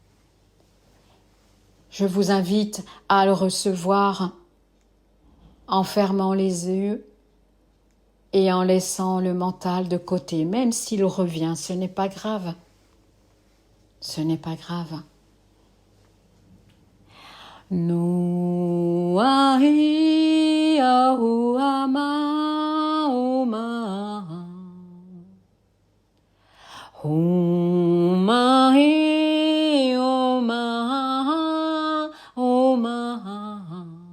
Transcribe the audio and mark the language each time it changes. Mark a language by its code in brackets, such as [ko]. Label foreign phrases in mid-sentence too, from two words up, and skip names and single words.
[fr] Je vous invite à le recevoir en fermant les yeux et en laissant le mental de côté, même s'il revient, ce n'est pas grave. Ce n'est pas grave. No ahi ahu ama oma Omahi oma oma